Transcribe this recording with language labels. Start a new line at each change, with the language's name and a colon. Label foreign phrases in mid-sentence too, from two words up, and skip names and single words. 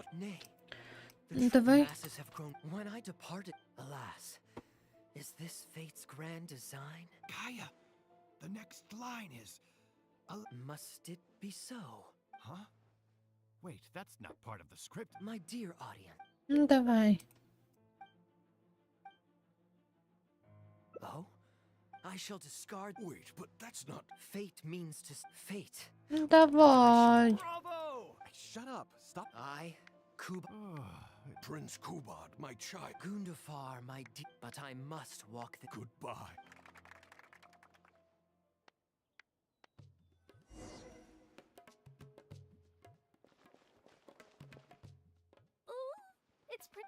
English: Nay, the true
Russian: Давай.
English: masses have grown... When I departed, alas, is this fate's grand design? Kaya, the next line is... Must it be so? Huh? Wait, that's not part of the script. My dear audience.
Russian: Ну, давай.
English: Oh? I shall discard... Wait, but that's not... Fate means to... Fate.
Russian: Ну, давай.
English: Bravo! Shut up. Stop. I, Kuba... Prince Kubad, my child. Gundafar, my but I must walk the... Goodbye. Ooh, it's pretty...